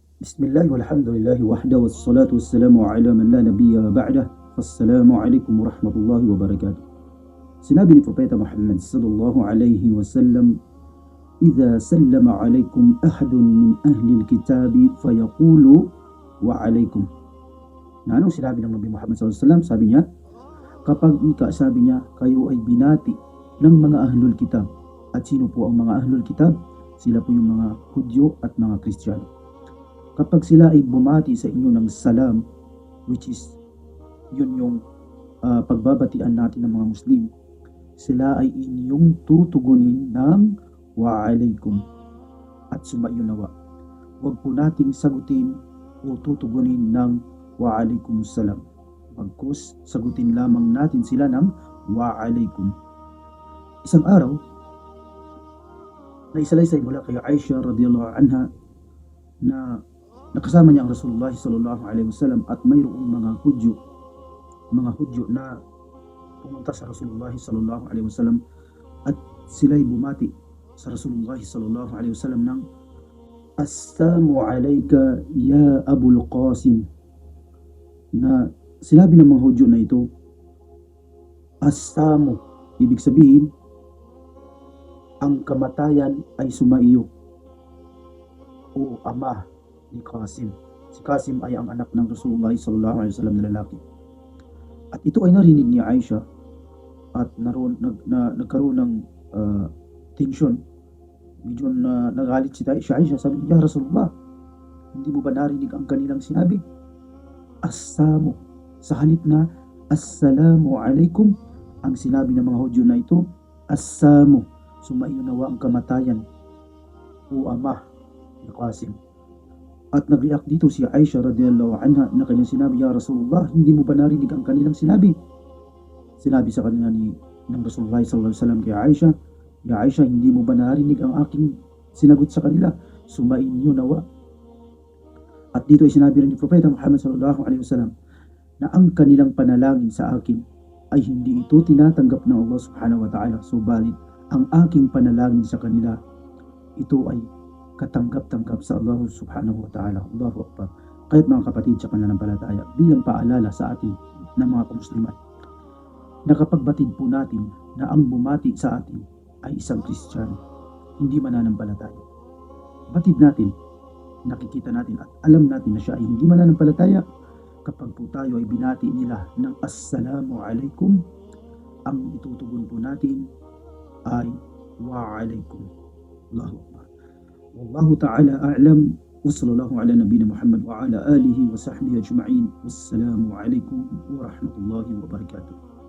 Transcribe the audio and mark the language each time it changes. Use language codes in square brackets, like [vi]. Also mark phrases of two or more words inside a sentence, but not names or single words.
[ar] بسم الله والحمد لله وحده والصلاة والسلام على من لا نبي بعده. السلام عليكم ورحمة الله وبركاته. [tl] Sinabi ni Propeta Muhammad [ar] صلى الله عليه وسلم, "إذا سلم عليكم أحد من أهل الكتاب فيقولوا وعليكم." [tl] Na anong sinabi ng Nabi Muhammad [ar] صلى الله عليه وسلم? [tl] Sabi niya, kapag sabi niya, kayo ay binati ng mga [ar] أهل الكتاب. [tl] At sino po ang mga [ar] أهل الكتاب? [tl] Sila po yung mga Hudyo at mga Kristiyano. Kapag sila ay bumati sa inyo ng salam, [en] which is [tl] yun yung pagbabatian natin ng mga Muslim, sila ay inyong tutugunin ng [ar] وعليكم [tl] at sumayo nawa. Huwag po nating sagutin o tutugunin ng [ar] وعليكم السلام. [tl] Bagkus sagutin lamang natin sila ng [ar] وعليكم. [tl] Isang araw, na isalaysay mula kay Aisha [ar] رضي الله عنها [tl] na nakasama niya ang Rasulullah [ar] صلى الله عليه وسلم [tl] at mayroong mga Hudyo na pumunta sa Rasulullah [ar] صلى الله عليه وسلم [tl] at sila'y bumati sa Rasulullah [ar] صلى الله عليه وسلم [tl] ng [ar] "السلام عليك يا أبا القاسم." [tl] Na sinabi ng mga Hudyo na ito, "Assalamu," ibig sabihin ang kamatayan ay sumaiyo o ama ni Qasim. Si Qasim ay ang anak ng Rasulullah [ar] صلى الله عليه وسلم [tl] na lalaki. At ito ay narinig ni Aisha at nagkaroon ng tension. Medyo nagalit si Aisha. Sabi niya, "Ya Rasulullah, hindi mo ba narinig ang kanilang sinabi? Assalamu." Sa halip na assalamu alaikum, ang sinabi ng mga Hudyo na ito, "Assalamu," sumaiyo nawa ang kamatayan o ama ni Qasim. At nag-react dito si Aisha [ar] رضي الله عنها [tl] na kanyang sinabi, "Ya Rasulullah, hindi mo ba narinig ang kanilang sinabi?" Sinabi sa kanila ng Rasulullah [ar] صلى الله عليه وسلم [tl] kay Aisha, "Ya Aisha, hindi mo ba narinig ang aking sinagot sa kanila? Sumainyo nawa." At dito ay sinabi rin ni Propeta Muhammad [ar] صلى الله عليه وسلم [tl] na ang kanilang panalangin sa akin ay hindi ito tinatanggap ng Allah [ar] سبحانه وتعالى. [tl] Subalit ang aking panalangin sa kanila, ito ay katanggap-tanggap sa Allah [ar] سبحانه وتعالى. الله أكبر. [tl] Kahit mga kapatid sa pananampalataya, bilang paalala sa atin na mga kamusliman, na kapag batid po natin na ang bumati sa atin ay isang Kristiyano, hindi mananampalataya. Batid natin, nakikita natin at alam natin na siya ay hindi mananampalataya, kapag po tayo ay binati nila ng [ar] السلام عليكم, [tl] ang itutugon po natin ay [ar] وعليكم. الله أكبر والله تعالى أعلم. وصلى الله على نبينا محمد وعلى آله وصحبه أجمعين. والسلام عليكم ورحمة الله وبركاته.